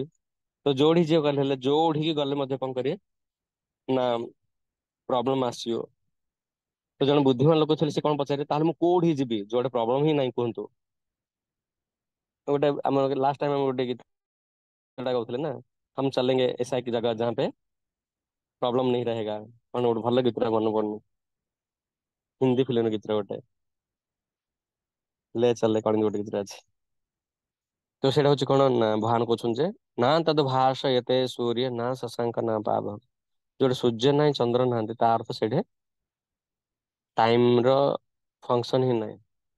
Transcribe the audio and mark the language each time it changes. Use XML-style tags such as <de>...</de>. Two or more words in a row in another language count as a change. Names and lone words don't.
<or>ତ ଯୋଉଠି ଯିଏ ଗଲେ ହେଲେ ଯୋଉଠିକି ଗଲେ ମଧ୍ୟ କଣ କରିବେ ନା ପ୍ରୋବ୍ଲେମ ଆସିବ। ତ ଜଣେ ବୁଦ୍ଧିମାନ ଲୋକ ଥିଲେ ସେ କଣ ପଚାରିବେ ତାହେଲେ ମୁଁ କୋଉଠି ଯିବି ଯୋଉଠି ପ୍ରୋବ୍ଲେମ ହିଁ ନାହିଁ କୁହନ୍ତୁ। ତ ଗୋଟେ ଆମର ଲାଷ୍ଟ ଟାଇମ ଆମେ ଗୋଟେ ଗୀତଟା ଗାଉଥିଲେ ନା</or> <hi>हम चलेंगे ऐसा एक जगह जहाँ पे प्रॉब्लम नहीं रहेगा।</hi> <or>କଣ ଗୋଟେ ଭଲ ଗୀତଟା ମନେ ପଡୁନି, ହିନ୍ଦୀ ଫିଲ୍ମର ଗୀତଟା ଗୋଟେ ଲେ ଚାଲେ କଣ ଗୋଟେ ଗୀତଟା ଅଛି। ତ ସେଇଟା ହଉଛି କଣ ନା ଭଗବାନ କହୁଛନ୍ତି ଯେ</or> <sa>ନା ତଦ୍ ଭାଷୟତେ ସୂର୍ଯ୍ୟ ନା ଶଶାଙ୍କ ନା ପାବକ।</sa> <or>ଯୋଉଠି ସୂର୍ଯ୍ୟ ନାହିଁ ଚନ୍ଦ୍ର ନାହାନ୍ତି ତା ଅର୍ଥ ସେଇଠି ଟାଇମ ର ଫଙ୍କସନ ହିଁ ନାହିଁ।</or>